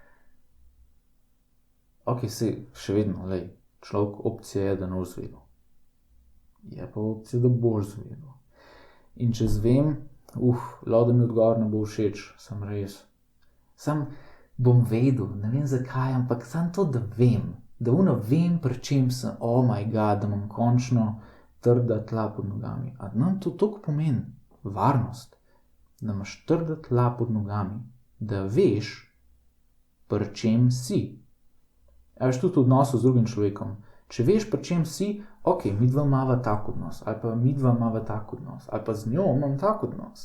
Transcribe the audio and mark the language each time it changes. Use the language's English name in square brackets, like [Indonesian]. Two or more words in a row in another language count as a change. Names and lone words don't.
[Slovenian] Ok, saj še vedno, lej, človek opcija je, da ne boš zvedel. Je pa opcija, da boš zvedel. In če zvem, lahko da mi odgovor ne bo všeč, sem res. Sam bom vedel, ne vem zakaj, ampak sam to, da vem. Da vem, pri čem sem, [English] oh my god, [Slovenian] da imam končno trda tla pod nogami. A nam to toliko pomeni varnost, da imaš trda tla pod nogami, da veš, pri čem si. A veš, tudi v odnosu z drugim človekom. Če veš, pri čem si, ok, midva imava tak odnos, ali pa midva imava tak odnos, ali pa z njo imam tak odnos.